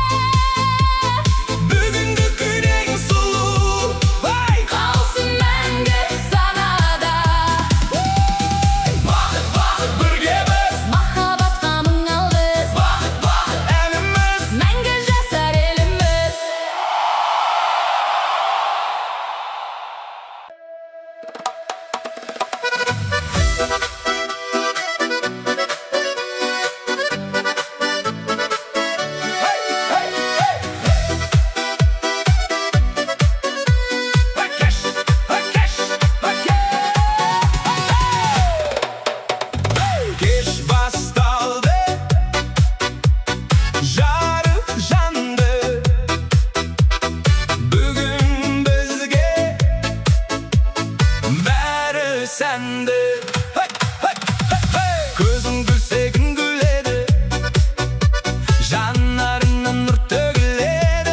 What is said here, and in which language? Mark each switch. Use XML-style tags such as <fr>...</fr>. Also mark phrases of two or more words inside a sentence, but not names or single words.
<kk>Бүгінгі күнің сұлу.</kk> <en>Hey!</en> <kk>қалсын мәңгі санада. Бақыт, бақыт біргеміз. Махаббатқа мың алғыс, Бақыт, бақыт әніміз. мәңгі жасар еліміз.</kk> <en>Hey, hey, hey! Hakeş, hakeş, hakeş.</en> <kk>Kеш басталды, жарық жанды. Бүгін бізге бәрі сәнді.</kk> <en>Hey, hey, hey, hey!</en> <kk>Көзің күлсе күн күледі, жанарыңнан нұр төгіледі.</kk>